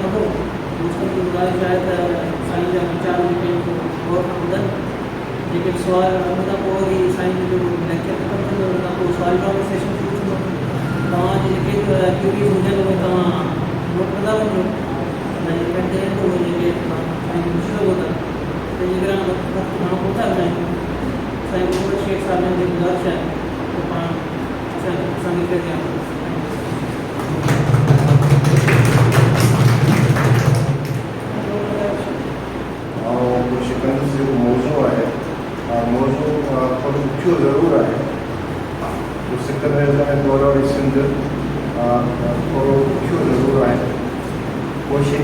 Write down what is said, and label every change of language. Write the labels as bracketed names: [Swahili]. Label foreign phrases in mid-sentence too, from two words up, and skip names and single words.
[Sindhi] कंदो मुस्लिम जी गुज़ारिश आहे त साईं जा वीचार जेके गौर सां ॿुधनि जेके सुवाल उन खां पोइ वरी साईं जो लेक्चर ख़तमु थींदो उन खां पोइ सुवाल जवाब सेशन शुरू थींदो तव्हांजी जेके क्यूरीज़ हुजनि उहे तव्हां नोट कंदा वञो ऐं [English] at the end [Sindhi] उहे जेके साईं पुछी सघो था पंहिंजे घर वक़्तु घणो कोन था ॿुधायूं साईं अब्दुल शेख साहब जी गुज़ारिश आहे त पाण असांखे ध्यानु शिकंदर जो मौजू है मौजू थोड़ो ॾुखियो ज़रूरु आहे जो सिकंदर जे दौर वारी सिंध थोड़ो ॾुखियो ज़रूरु आहे उहा शइ